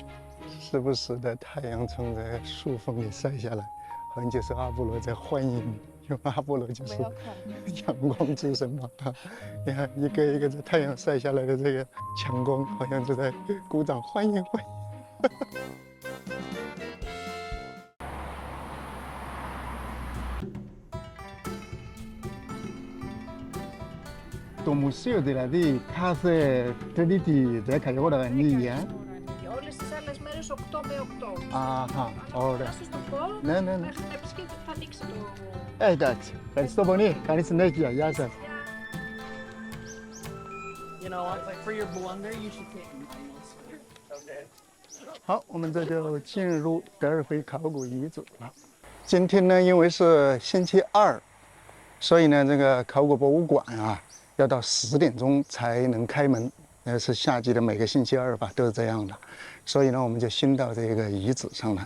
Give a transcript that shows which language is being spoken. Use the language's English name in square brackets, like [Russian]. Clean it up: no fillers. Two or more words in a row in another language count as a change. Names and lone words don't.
[Chinese] 时不时的太阳从这个树缝里晒下来，好像就是阿波罗在欢迎你，因为阿波罗就是阳光之神嘛。你看一个一个在太阳晒下来的这个强光，好像就在鼓掌欢迎欢迎。 [Greek] Το μουσείο δηλαδή κάθε Τρίτη 10 ώρα ανοίγει. Όλες τις άλλες μέρες 8 με 8. Αχα, ωραία. Θα σας το πω, Ναι. μέχρι να επισκέπτεται θα ανοίξει το... Εντάξει, ευχαριστώ πολύ. Καλή συνέχεια. Γεια σας. [English] You know what? Like for your blunder, you should take mine also. Okay. [Chinese] 好，我们这就进入德尔菲考古遗址了。今天呢，因为是星期二，所以呢，这个考古博物馆啊，要到10点钟才能开门。是夏季的每个星期二吧，都是这样的。所以呢，我们就先到这个遗址上了。